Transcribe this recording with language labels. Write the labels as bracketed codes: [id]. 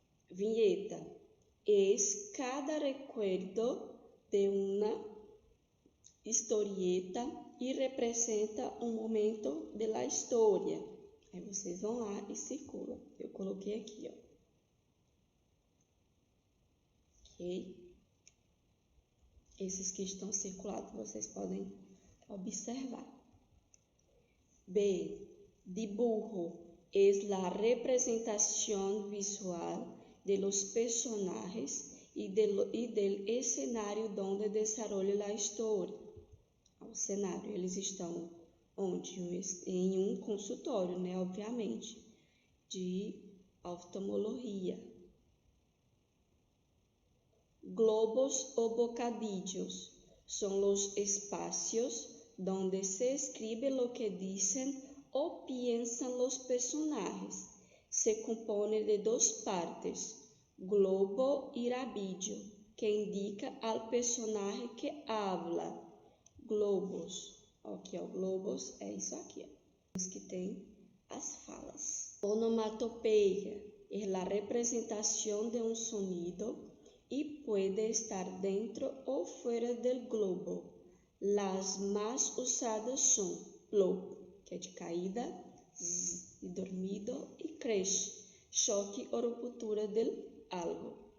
[es] Viñeta. Es cada recuerdo de una historieta [pt] e representa um momento da história. Aí vocês vão lá e circulam. Eu coloquei aqui, ó. Ok? Esses que estão circulados vocês podem observar. B. [es] Dibujo es la representación visual de los personajes y del escenario donde desarrolla la historia. [pt] O cenário, eles estão onde? Em um consultório, né? Obviamente, de oftalmologia. [es] Globos o bocadillos son los espacios donde se escribe lo que dicen o piensan los personajes. Se compone de dos partes, globo y rabillo, que indica al personaje que habla. [pt] Globos, aqui ó, globos é isso aqui, ó, os que tem as falas. Onomatopeia é a representação de um sonido e pode estar dentro ou fora do globo. Las mais usadas são plop, que é de caída, z, de dormido, e crash, choque ou ruptura de algo.